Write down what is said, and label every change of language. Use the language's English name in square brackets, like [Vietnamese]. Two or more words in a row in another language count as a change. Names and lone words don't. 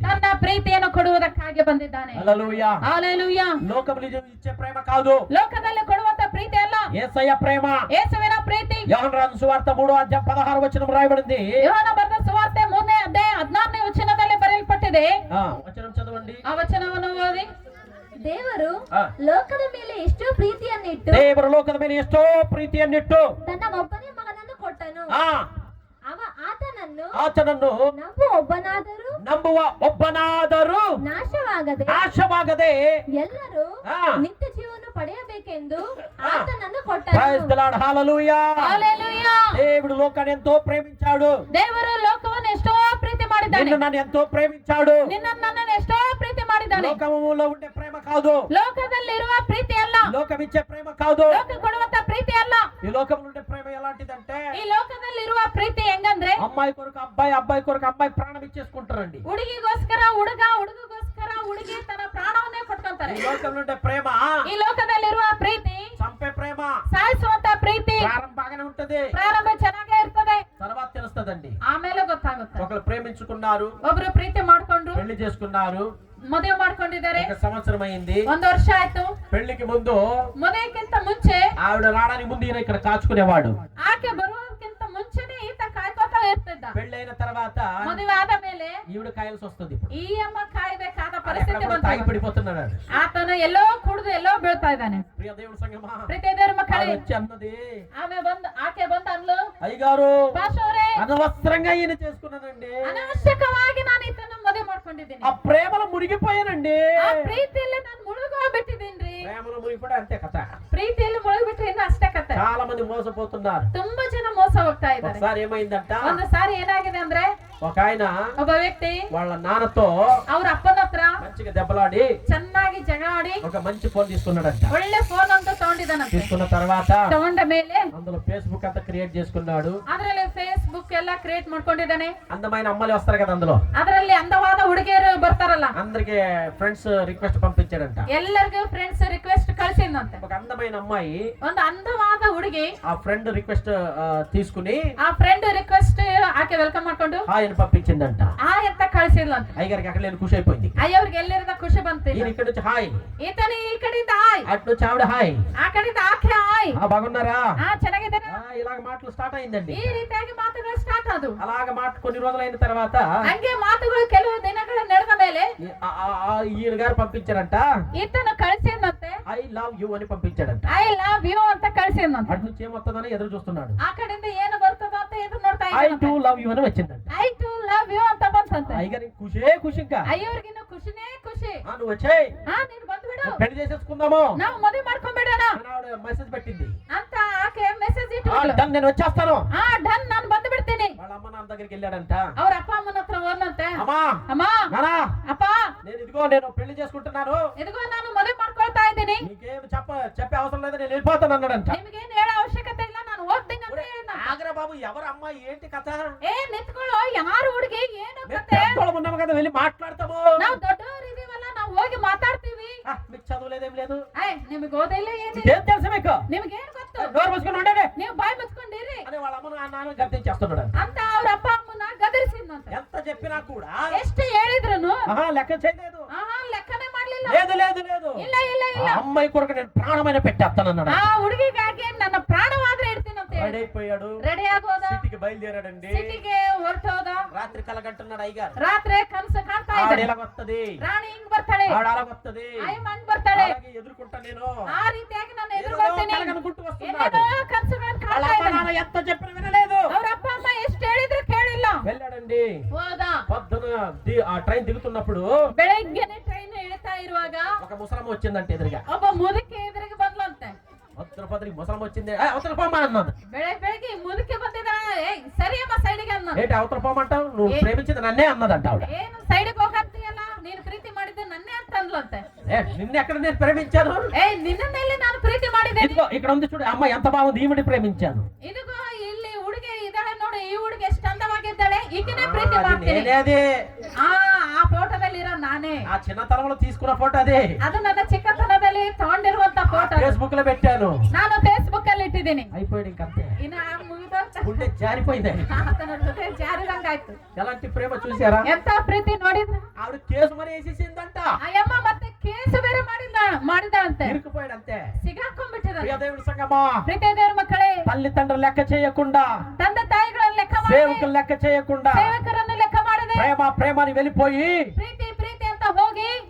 [Kannada] ತನ್ನ ಪ್ರೀತಿಯನ್ನು ಕೊಡುವುದಕ್ಕಾಗಿ ಬಂದಿದ್ದಾನೆ. [Telugu] హల్లెలూయా. [Kannada] ಹಲ್ಲೆಲೂಯಾ. [Telugu] లోకములు ఇచ్చే ప్రేమ కాదు, [Kannada] ಲೋಕದಲ್ಲಿ ಕೊಡುವಂತ ಪ್ರೀತಿ ಅಲ್ಲ, [Telugu] యేసయ్య ప్రేమ. [Kannada] ಯೇಸುವಿನ ಪ್ರೀತಿ. [Telugu] యోహాను రాసిన సువార్త 3:16 వచనం రాయబడింది. [Kannada] ಯೋಹಾನ ಬರೆದ ಸುವಾರ್ತೆ 3ನೇ ಅಧ್ಯಾಯ 16ನೇ ವಚನದಲ್ಲಿ ಬರೆಯಲ್ಪಟ್ಟಿದೆ. [Telugu] వచనం చదవండి. [Kannada] ಆ ವಚನವನ್ನು ಓದಿ. ದೇವರು ಆ. ಲೋಕದ ಮೇಲೆ ಎಷ್ಟೋ ಪ್ರೀತಿಯನ್ನಿಟ್ಟು ದೇವರು ಲೋಕದ ಮೇಲೆ ಎಷ್ಟೋ ಪ್ರೀತಿಯನ್ನಿಟ್ಟು ತನ್ನ ಒಬ್ಬನೇ ಮಗನನ್ನು ಕೊಟ್ಟನು. ಆತನನ್ನು ನಂಬುವ ಒಬ್ಬನಾದರೂ ನಾಶವಾಗದೆ ಎಲ್ಲರೂ ಆ. ನಿತ್ಯ ಜೀವವನ್ನು ಪಡೆಯಬೇಕೆಂದು ಆತನನ್ನು [English] Praise the Lord. Hallelujah. [Telugu] హల్లెలూయా. దేవుడు లోకాన్ని ఎంతో ప్రేమించాడు. [Kannada] ದೇವರು ಲೋಕವನ್ನು ಎಷ್ಟೋ ಪ್ರೀತಿ ಮಾಡಿದ್ದಾನೆ. [Telugu] నిన్ను నన్ను ఎంతో ప్రేమించాడు. [Kannada] ನಿನ್ನನ್ನು ಎಷ್ಟೋ ಪ್ರೀತಿ ಮಾಡಿದ್ದಾನೆ. [Telugu] లోకములో ఉండే ప్రేమ కాదు. [Kannada] ಲೋಕದಲ್ಲಿರುವ ಪ್ರೀತಿ ಅಲ್ಲ. [Telugu] లోకం ఇచ్చే ప్రేమ కాదు. [Kannada] ಲೋಕ ಕೊಡುವಂತ ಪ್ರೀತಿ ಅಲ್ಲ. [Telugu] ఈ లోకంలో ఉండే ప్రేమ ఎలాంటిదంటే [Kannada] ಈ ಲೋಕದಲ್ಲಿರುವ ಪ್ರೀತಿ ಹೆಂಗಂದ್ರೆ [Telugu] అమ్మాయి కొరకు అబ్బాయి, అబ్బాయి కొరకు అమ్మాయి ప్రాణం ఇచ్చేసుకుంటారండి. [Kannada] ಹುಡುಗಿಗೋಸ್ಕರ ಹುಡುಗ, ಹುಡುಗಗೋಸ್ಕರ ಹುಡುಗಿ ತನ್ನ ಪ್ರಾಣವನ್ನೇ ಕೊಟ್ಕೊಂತಾರೆ. [Telugu] ఈ లోకంలో ఉండే ప్రేమ [Kannada] ಈ ಲೋಕದಲ್ಲಿರುವ ಪ್ರೀತಿ [Telugu] చంపే ప్రేమ. [Kannada] ಸಾಯಿಸುವಂತ ಪ್ರೀತಿ [Telugu] ప్రారంభం బాగానే ఉంటది, [Kannada] ಪ್ರಾರಂಭ ಚೆನ್ನಾಗೇ ಇರ್ತದೆ, [Telugu] తర్వాత తెలుస్తదండి. [Kannada] ಆಮೇಲೆ ಗೊತ್ತಾಗುತ್ತೆ. [Telugu] ఒకరు ప్రేమించుకున్నారు, [Kannada] ಒಬ್ರು ಪ್ರೀತಿ ಮಾಡ್ಕೊಂಡ್ರು, [Telugu] పెళ్లి చేసుకున్నారు, [Kannada] ಮದುವೆ ಮಾಡ್ಕೊಂಡಿದ್ದಾರೆ, [Telugu] 1 సంవత్సరం అయింది, [Kannada] 1 ವರ್ಷ ಆಯ್ತು. [Telugu] పెళ్లికి ముందు [Kannada] ಮದುವೆಗಿಂತ ಮುಂಚೆ [Telugu] ఆవిడ రావడానికి ముందు ఈయన ఇక్కడ కాచుకునేవాడు. [Kannada] ಆಕೆ ಬರುವುದಕ್ಕಿಂತ ಮುಂಚೆನೆ ಈತ ಕಾಯ್ಕೋತಾ ಇರ್ತಿದ್ದ. [Telugu] పెళ్ళైన తర్వాత [Kannada] ಮದುವೆ ಆದ ಮೇಲೆ [Telugu] ఈవిడ కాయాల్సి వస్తుంది. ఇప్పుడు [Kannada] ಈ ಅಮ್ಮ ಕಾಯ್ಬೇಕಾದ ಪರಿಸ್ಥಿತಿ [Telugu] తాగి [Kannada] ಬಂತು. [Telugu] పడిపోతున్నాడు. [Kannada] ಆತನು ಎಲ್ಲೋ ಕುಡಿದು ಎಲ್ಲೋ ಬೀಳ್ತಾ ಇದ್ದಾನೆ. [Telugu] ప్రియ దేవుడి సంగమా, [Kannada] ಪ್ರೀತಿಯ ದೇವರ ಮಕ್ಕಳೇ, [Telugu] ఆవిడ వచ్చి అన్నది, [Kannada] ಆಕೆ ಬಂದು ಅನ್ಲು, [Telugu] అయ్యగారు [Kannada] ಭಾಷವರೇ, [Telugu] అనవసరంగా ఈయన చేసుకున్నానండి, [Kannada] ಅನವಶ್ಯಕವಾಗಿ ನಾನು ಈತನ ಮದುವೆ ಮಾಡ್ಕೊಂಡಿದ್ದೀನಿ, [Telugu] ఆ ప్రేమలో మునిగిపోయానండి. [Kannada] ಆ ಪ್ರೀತಿಯಲ್ಲಿ ನಾನು ಮುಳುಗೋಗ್ಬಿಟ್ಟಿದ್ದೀನಿ. [Telugu] ప్రేమలో మునిగిపోయి అంతే కథ. [Kannada] ಪ್ರೀತಿಯಲ್ಲಿ ಮುಳುಗ್ಬಿಟ್ರೆ ಇನ್ನು ಅಷ್ಟೇ ಕತೆ. [Telugu] చాలా మంది మోసపోతున్నారు. [Kannada] ತುಂಬಾ ಜನ ಮೋಸ ಹೋಗ್ತಾ ಇದ್ದಾರೆ. [Telugu] ఒకసారి ఏమైందంట, [Kannada] ಒಂದು ಸಾರಿ ಏನಾಗಿದೆ ಅಂದ್ರೆ, [Telugu] ఒక ఆయన [Kannada] ಒಬ್ಬ ವ್ಯಕ್ತಿ [Telugu] వాళ్ళ నాన్నతో [Kannada] ಅವ್ರ ಅಪ್ಪನ ಹತ್ರ [Telugu] మంచిగా దెబ్బలాడి [Kannada] ಚೆನ್ನಾಗಿ ಜಗಳಾಡಿ [Telugu] ఒక మంచి ఫోన్ తీసుకున్నాడంట. [Kannada] ಒಳ್ಳೆ ಫೋನ್ ಅಂತ ತಗೊಂಡಿದ್ದಾನಂತೆ. [Telugu] తీసుకున్న తర్వాత [Kannada] ತಗೊಂಡ ಮೇಲೆ [Telugu] అందులో ఫేస్బుక్ అంతా క్రియేట్ చేసుకున్నాడు. [Kannada] ಅದರಲ್ಲಿ ಫೇಸ್ಬುಕ್ ಎಲ್ಲ ಕ್ರಿಯೇಟ್ ಮಾಡ್ಕೊಂಡಿದ್ದಾನೆ. [Telugu] అందమైన అమ్మాయిలు వస్తారు కదా అందులో, [Kannada] ಅದರಲ್ಲಿ ಅಂದವಾದ ಹುಡುಗಿಯರು ಬರ್ತಾರಲ್ಲ, [Telugu] అందరికి [English] friends request [Telugu] పంపించాడంట. [Kannada] ಎಲ್ಲರಿಗೂ [English] friends request [Kannada] ಕಳ್ಸಿದ್ನಂತೆ. [Telugu] ఒక అందమైన అమ్మాయి [Kannada] ಒಂದು ಅಂದವಾದ ಹುಡುಗಿ [Telugu] ఆ [English] friend request [Telugu] తీసుకుని [Kannada] ಆ [English] friend request [Kannada] ಆಕೆ ವೆಲ್ಕಮ್ ಮಾಡ್ಕೊಂಡು [Telugu] హాయ్ అని పంపించిందంట. [Kannada] ಆ ಅಂತ ಕಳ್ಸಿದ್ಲಂತೆ. [Telugu] అయ్యగారికి అక్కడ లేని ఖుషి అయిపోయింది. [Kannada] ಅಯ್ಯವ್ರಿಗೆ ಎಲ್ಲಿರದ ಖುಷಿ ಬಂತು. [Telugu] ఈయన ఇక్కడ నుంచి హాయ్, [Kannada] ಈತನ ಈ ಕಡೆಯಿಂದ ಆಯ್, [Telugu] అటు నుంచి ఆవిడ హాయ్, [Kannada] ಆ ಕಡೆಯಿಂದ ಆಕೆ ಆಯ್, [Telugu] బాగున్నారా, [Kannada] ಚೆನ್ನಾಗಿದ್ದಾನೆ, [Telugu] ఇలాగ మాటలు స్టార్ట్ అయిందండి. [Kannada] ಈ ರೀತಿಯಾಗಿ ಮಾತುಗಳು ಸ್ಟಾರ್ಟ್ ಆದವು. [Telugu] అలాగ మాట కొన్ని రోజులైన తర్వాత [Kannada] ಹಂಗೆ ಮಾತುಗಳು ಕೆಲವು ದಿನಗಳು ನಡೆದ ಮೇಲೆ [Telugu] ఈయన గారు పంపించారంట, [Kannada] ಈತನ ಕಳ್ಸಿದ್ನಂತೆ. [English] I love you [Telugu] అని పంపించాడంట. [English] I love you [Kannada] ಅಂತ ಕಳ್ಸಿದ್ನಂತೆ. [Telugu] అటు నుంచి ఏమొస్తుందని ఎదురు చూస్తున్నాడు. [Kannada] ಆ కಡೆಯಿಂದ ಏನು ಬರ್ತದ ಅಂತ ಎದುರು ನೋಡ್ತಾ [English] I too [Kannada] ಇದ್ದಾನಂತೆ. [English] love you [Telugu] అని వచ్చిందంట. [English] I too love you [Kannada] ಅಂತ ಬಂತಂತೆ. [Telugu] అయ్యగారికి ఖుషే ఖుషి. ఇంకా [Kannada] ಅಯ್ಯವ್ರಿಗಿನ್ನು ಖುಷಿನೇ ಖುಷಿ. [Telugu] నువ్వు వచ్చేయ్, [Kannada] ನೀನು ಬಂದ್ಬಿಡು, [Telugu] పెళ్లి చేసేసుకుందాము [Kannada] ನಾವು ಮದುವೆ ಮಾಡ್ಕೊಂಡ್ಬಿಡೋಣ [Telugu] అని ఆవిడ మెసేజ్ పెట్టింది. [Kannada] ಅಂತ ಆಕೆ ಮೆಸೇಜ್ ಇಟ್ಟು [Telugu] డన్, నేను వచ్చేస్తాను. [Kannada] ಡನ್, ನಾನು ಬಂದು ಬಿಡ್ತೀನಿ. [Telugu] వాళ్ళ ಅమ్మ నాన్న దగ్గరికి వెళ్ళాడంట. [Kannada] ಅವ್ರ ಅಪ್ಪ ಅಮ್ಮನ ಹತ್ರ ಹೋದಂತೆ. [Telugu] అమ్మా [Kannada] ಅಮ್ಮ, [Telugu] నానా, [Kannada] ಅಪ್ಪ, [Telugu] నేను పెళ్లి చేసుకుంటున్నాను, [Kannada] ಇದಿಗೋ ನಾನು ಮದುವೆ ಮಾಡ್ಕೊಳ್ತಾ ಇದ್ದೀನಿ, [Telugu] నీకేం చెప్పే అవసరం లేదు, నేను వెళ్ళిపోతాను అన్నాడంట. [Kannada] ನಿಮ್ಗೇನು ಹೇಳೋ ಅವಶ್ಯಕತೆ ಇಲ್ಲ, ನಾನು ಹೋಗ್ತೀನಿ ಅಂತ ಹೇಳಿದ. [Telugu] ఆగరా బాబు, ఎవరు అమ్మాయి, ఏంటి కథ? [Kannada] ನಿಂತ್ಕೊಳ್ಳೋ, ಯಾರು ಹುಡುಗಿ, ಏನು ಕತೆ? [Telugu] ఉన్నాము కదా, వెళ్ళి మాట్లాడతాము. [Kannada] ನಾವು ದೊಡ್ಡವರು ಇದೀವಲ್ಲ, ನಾವು ಹೋಗಿ ಮಾತಾಡ್ತೀವಿ. [Telugu] మీకు చదువులేదేం లేదు, [Kannada] ನಿಮಗೆ ಓದಿಲ್ಲ, ಏನಿಲ್ಲ, [Telugu] ఏం తెలుసు మీకు, [Kannada] ನಿಮ್ಗೇನು ಗೊತ್ತು, [Telugu] డోర్ మూసుకొని ఉండండి [Kannada] ನೀವು బాయ్ ముచ్చుಕೊಂಡಿರಿ [Telugu] అని వాళ్ళ అమ్మ నాన్న గర్తించేస్తున్నాడు [Kannada] ಅಂತ ಅವ್ರ ಅಪ್ಪ ಅಮ್ಮನ ಗದರಿಸಿದ್ನಂತೆ. [Telugu] ఎంత చెప్పినా కూడా [Kannada] ಎಷ್ಟು ಹೇಳಿದ್ರುನು [Telugu] లెక్క చేయలేదు. [Kannada] ಲೆಕ್ಕನೇ ಮಾಡ್ಲಿಲ್ಲ. [Telugu] లేదు లేదు లేదు, [Kannada] ಇಲ್ಲ ಇಲ್ಲ ಇಲ್ಲ, [Telugu] ఆ అమ్మాయి కొరకు నేను ప్రాణమైన పెట్టేస్తానన్నాడు. [Kannada] ಆ ಹುಡುಗಿಗಾಗಿ ನನ್ನ ಪ್ರಾಣವಾದ್ರೆ ಇಡ್ತೀನಿ ಅಂತ [Telugu] రెడీ అయిపోయాడు, [Kannada] ರೆಡಿ ಆಗೋದ, [Telugu] సిటీకి బయలుదేరాడండి. [Kannada] ಸಿಟಿಗೆ ಹೊರಟೋದ. [Telugu] రాత్రి కలగంటున్నాడు అయ్యగారు. [Kannada] ರಾತ್ರಿ ಕನಸು ಕಾಣ್ತಾ [Telugu] ఆవిడ [Kannada] ಇದ್ದಾನೆ. [Telugu] ఎలాగొస్తది, [Kannada] ರಾಣಿ ಹಿಂಗ್ ಬರ್ತಾಳೆ, [Telugu] ఆవిడ అలాగొస్తది, [Kannada] ಅಯ್ಯಮ್ಮನ್ ಬರ್ತಾಳೆ, [Telugu] అలాగే ఎదుర్కొంటా నేను. [Kannada] ಆ ರೀತಿಯಾಗಿ ನಾನು ಎದುರ್ಕೊಳ್ತೀನಿ. [Telugu] కలగనుకుంటూ వస్తున్నాడు. [Kannada] ಏನೇನೋ ಕನಸುಗಳನ್ನು [Telugu] వాళ్ళ [Kannada] ಕಾಣ್ತಾ [Telugu] అమ్మ [Kannada] ಇದ್ದಾನೆ. [Telugu] నాన్న ఎంత చెప్పిన వినలేదు. [Kannada] ಅವ್ರ ಅಪ್ಪ ಅಮ್ಮ ಎಷ್ಟು ಹೇಳಿದ್ರು ಕೇಳಿಲ್ಲ. [Telugu] వెళ్ళాడండి. [Kannada] ಹೋದ. [Telugu] పొద్దున ఆ ట్రైన్ దిగుతున్నప్పుడు [Kannada] ಬೆಳಗ್ಗೆನೆ ಟ್ರೈನ್ ಇಳಿತಾ ಇರುವಾಗ [Telugu] ఒక ముసలమ్మ వచ్చిందంటే ఎదురుగా. [Kannada] ಒಬ್ಬ ಮುದುಕಿ ಎದುರಿಗೆ ಬಂದ್ಲಂತೆ. [Telugu] భద్రపద్రికి ముసలమ్మ వచ్చింది. అవతల పోమా అన్నది. [Kannada] ಬೆಳಗ್ಗೆ ಮುದುಕಿ ಬಂದಿದ್ದಾಳೆ. ಸರಿ ಅಮ್ಮ ಸೈಡ್ಗೆ ಅನ್ನೋದು. [Telugu] ఏంటి అవతల పోమంటావు, నువ్వు ప్రేమించింది నన్నే అన్నదంట ఆవిడ. [Kannada] ಏನು ಸೈಡ್ಗೆ ಹೋಗಂತೀಯಲ್ಲ, ನೀನು ಪ್ರೀತಿ ಮಾಡಿದ್ದು ನನ್ನೇ ಅಂತ ಅಂದ್ಲಂತೆ. [Telugu] నిన్నెక్కడ నేను ప్రేమించాను, [Kannada] ನಿನ್ನೆಲ್ಲಿ ನಾನು ಪ್ರೀತಿ ಮಾಡಿದ್ದೇನೆ. [Telugu] ఇదిగో ఇక్కడ ఉంది చూడు, అమ్మ ఎంత బాగుంది, ఈవిడి ప్రేమించాను. [Kannada] ಇದಿಗೋ ಇಲ್ಲಿ ಹುಡುಗಿ ಇದ್ದಾಳೆ ನೋಡಿ, ಈ ಹುಡುಗಿ ಎಷ್ಟು ಅಂದವಾಗಿದ್ದಾಳೆ, ಈಗಿನೇ ಪ್ರೀತಿ ಮಾಡ್ತೀನಿ. [Telugu] నేనే అదే, [Kannada] ಆ ಫೋಟೋದಲ್ಲಿ ಇರೋ ನಾನೇ. [Telugu] ఆ చిన్నతనంలో తీసుకున్న ఫోటో అదే. [Kannada] ಅದು ನನ್ನ ಚಿಕ್ಕತನದಲ್ಲಿ ತಗೊಂಡಿರುವಂತ ಫೋಟೋ. [Telugu] ఫేస్బుక్ లో పెట్టాను. [Kannada] ನಾನು ಫೇಸ್ಬುಕ್ ಅಲ್ಲಿ ಇಟ್ಟಿದ್ದೀನಿ. [Telugu] అయిపోయాడు ఇంకంతే. [Kannada] ಇನ್ನ ಮುಗಿದೋತ [Telugu] గుండె జారిపోయింది. [Kannada] ಆತನ ಜೊತೆ ಜಾರಿದಂಗಾಯ್ತು. [Telugu] ఎలాంటి ప్రేమ చూసారా? [Kannada] ಎಂತ ಪ್ರೀತಿ ನೋಡಿದ್ರ? [Telugu] ఆవిడ కేసు మరి వేసేసిందంట. [Kannada] ಅಯ್ಯಮ್ಮ ಮತ್ತೆ ಕೇಸು ಬೇರೆ ಮಾಡಿದಾಳಂತೆ. [Telugu] ఇరుక్కుపోయాడంతే, [Kannada] ಸಿಗಾಕೊಂಡ್ಬಿಟ್ಟಿದ. [Telugu] ప్రియ దేవుడి సంగమా, [Kannada] ಪ್ರೀತಿಯ ದೇವರ ಮಕ್ಕಳೇ, [Telugu] తల్లిదండ్రులు లెక్క చేయకుండా, [Kannada] ತಂದೆ ತಾಯಿಗಳನ್ನು ಲೆಕ್ಕ ಮಾಡದೆ, [Telugu] సేవకులు లెక్క చేయకుండా, [Kannada] ಸೇವಕರನ್ನು ಲೆಕ್ಕ ಮಾಡದೆ, [Telugu] ప్రేమని వెళ్ళిపోయి [Kannada] ಪ್ರೀತಿ ಪ್ರೀತಿ ಅಂತ ಹೋಗಿ